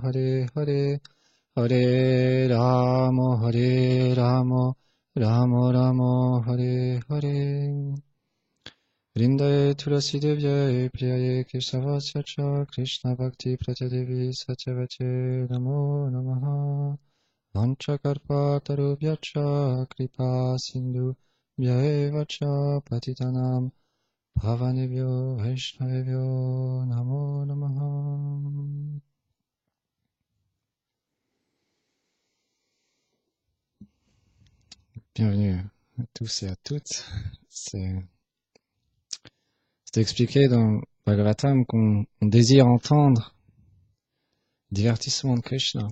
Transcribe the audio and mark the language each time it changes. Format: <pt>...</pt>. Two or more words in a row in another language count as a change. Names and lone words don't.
<sa>हरे हरे हरे राम राम राम हरे हरे वृन्दायै तुलसी देव्यै प्रियायै केशवस्य च कृष्ण भक्ति प्रदे देवि सत्यवत्यै नमो नमः वाञ्छाकल्प तरुभ्यश्च कृपा सिन्धुभ्य एव च पतितानां पावनेभ्यो वैष्णवेभ्यो नमो नमः.</sa> <fr>Bienvenue à tous et à toutes. C'est expliqué dans Bhagavatam qu'on désire entendre le divertissement de Krishna.</fr>